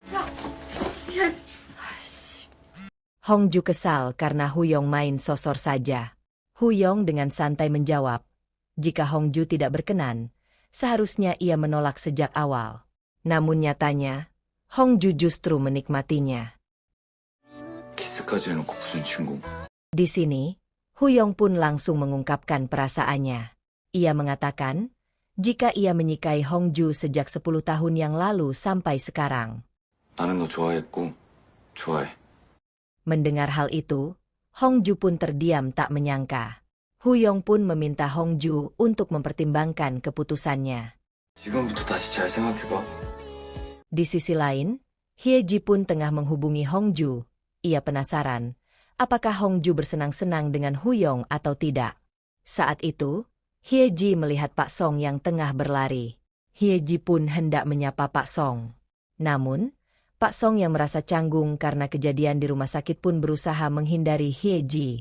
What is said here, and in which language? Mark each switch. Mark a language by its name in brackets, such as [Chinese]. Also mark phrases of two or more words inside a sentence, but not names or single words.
[Indonesian] Hongju kesal karena Huyong main sosor saja. Huyong dengan santai menjawab, jika Hongju tidak berkenan, seharusnya ia menolak sejak awal. Namun nyatanya, Hongju justru menikmatinya. [Korean] 키스까지 해놓고 무슨 친구? [Indonesian] Di sini, Huyong pun langsung mengungkapkan perasaannya. Ia mengatakan, jika ia menyikai Hongju sejak 10 tahun yang lalu sampai sekarang. [Korean] 나는 너 좋아했고 좋아해. [Indonesian] Mendengar hal itu, Hongju pun terdiam tak menyangka. Huyong pun meminta Hongju untuk mempertimbangkan keputusannya. [Korean] 지금부터 다시 잘 생각해봐. [Indonesian] Di sisi lain, Hyeji pun tengah menghubungi Hongju. Ia penasaran, apakah Hongju bersenang-senang dengan Huyong atau tidak. Saat itu, Hyeji melihat Pak Song yang tengah berlari. Hyeji pun hendak menyapa Pak Song. Namun, Pak Song yang merasa canggung karena kejadian di rumah sakit pun berusaha menghindari Hyeji.